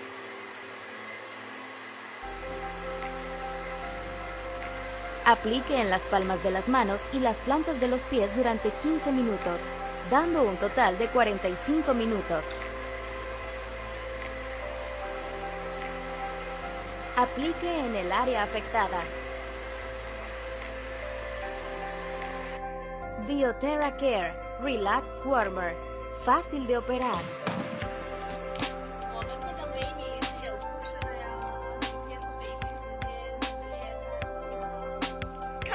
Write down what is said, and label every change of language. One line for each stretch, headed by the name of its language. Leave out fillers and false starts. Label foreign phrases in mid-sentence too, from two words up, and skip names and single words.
Spanish: Aplique en las palmas de las manos y las plantas de los pies durante 15 minutos, dando un total de 45 minutos. Aplique en el área afectada. Bioterra Care Relax Warmer. Fácil de operar.
Chinese: 我们这个美女是有故事的呀，今天是北京时间4月30号。